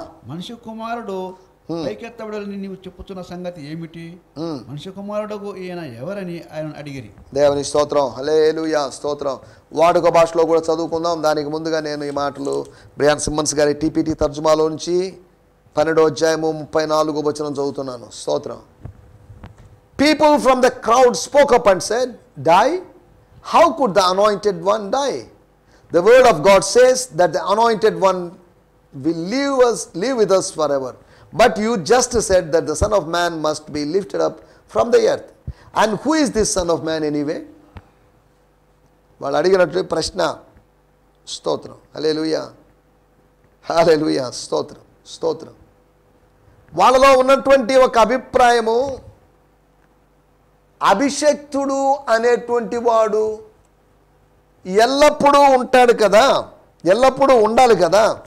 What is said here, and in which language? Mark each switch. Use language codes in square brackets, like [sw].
[te] మనిషి కుమారుడు పైకెత్తబడని నీవు చెప్పుతున్న సంగతి ఏమిటి? మనిషి కుమారుడు ఈయన ఎవరని ఆయన అడిగిరి. దేవుని స్తోత్రం, హల్లెలూయా, స్తోత్రం. వాడుక భాషలో కూడా చదువుకుందాం. దానికి ముందుగా నేను ఈ మాటలు బ్రియాన్ సిమ్మన్స్ గారి టీపీటీ తర్జుమాలో నుంచి 12వ అధ్యాయము 34వ వచనం చదువుతున్నాను. స్తోత్రం. [en] People from the crowd spoke up and said, "Die? How could the anointed one die? The word of God says that the anointed one will live with us forever. But you just said that the Son of Man must be lifted up from the earth. And who is this Son of Man anyway?" [te] వాళ్ళు అడిగినట్టు ప్రశ్న. స్తోత్రం, హల్లెలూయా, హల్లెలూయా, స్తోత్రం, స్తోత్రం. వాళ్ళలో ఉన్నటువంటి ఒక అభిప్రాయము, అభిషక్తుడు అనేటువంటి వాడు ఎల్లప్పుడూ ఉంటాడు కదా, ఎల్లప్పుడూ ఉండాలి కదా.